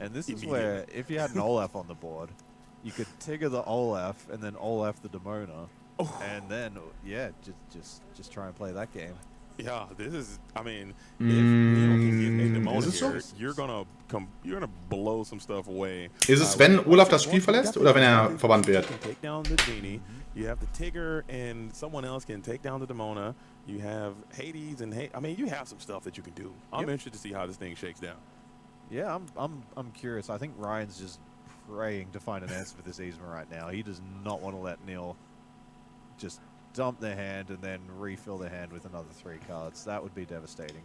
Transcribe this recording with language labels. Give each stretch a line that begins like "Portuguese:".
English: And this is where, if you had an Olaf on the board, you could Tigger the Olaf and then Olaf the Demona. And then, yeah, just try and play that game. Yeah, this is. I mean, if Niel can get a Demona here, you're gonna blow some stuff away.
German: Ist es, wenn Olaf das Spiel verlässt oder wenn verbannt wird?
English: Take down the Genie. You have the Tigger, and someone else can take down the Demona. You have Hades and I mean, you have some stuff that you can do. I'm interested to see how this thing shakes down. Yeah, I'm curious. I think Ryan's just praying to find an answer for this Yzma right now. He does not want to let Niel just dump their hand and then refill their hand with another 3 cards. That would be devastating.